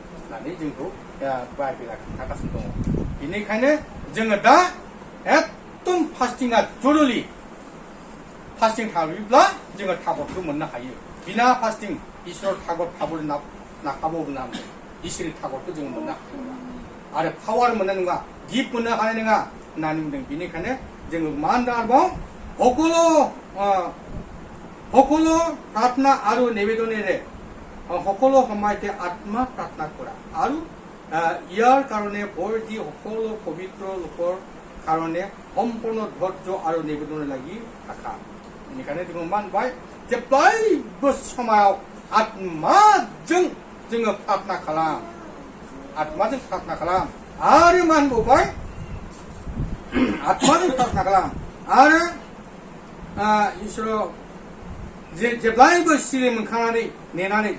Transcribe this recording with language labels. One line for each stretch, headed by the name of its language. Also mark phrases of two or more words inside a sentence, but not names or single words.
Bodo: होननानै जोंखौ बाइबेला खोन्थागासिनो दङ बेनिखायनो जोङो दा एकदम फास्टिंआ जरुरि फास्टिं थायोब्ला जोङो थागतखौ मोननो हायो बिना फास्टिं इसोर थागत थाबोल नाखाबावो नामदों इसोरनि थागतखौ जोङो मोननो हानाय नङा आरो पावार मोननाय नङा गिफ्ट मोननो हानाय नङा होननानै बुंदों बेनिखायनो जोङो मा होनदों आरोबाव
Assamese: সকলো প্ৰাৰ্থনা আৰু নিবেদনেৰে সকলো সময়তে আত্মা প্ৰাৰ্থনা কৰা আৰু ইয়াৰ কাৰণে ভয় দি সকলো পবিত্ৰ লোকৰ কাৰণে সম্পূৰ্ণ ধৈৰ্য আৰু নিবেদন লাগি থাকা
Bodo: बेनिखायनो जोङो मा होनबाय जेब्लायबो समाव आत्माजों जोङो प्रार्थना खालाम आत्माजों प्रार्थना खालाम आरो मा होनबावबाय आत्माजों प्रार्थना खालाम आरो इसोर जेब्लायबो सिरि मोनखांनानै नेनानै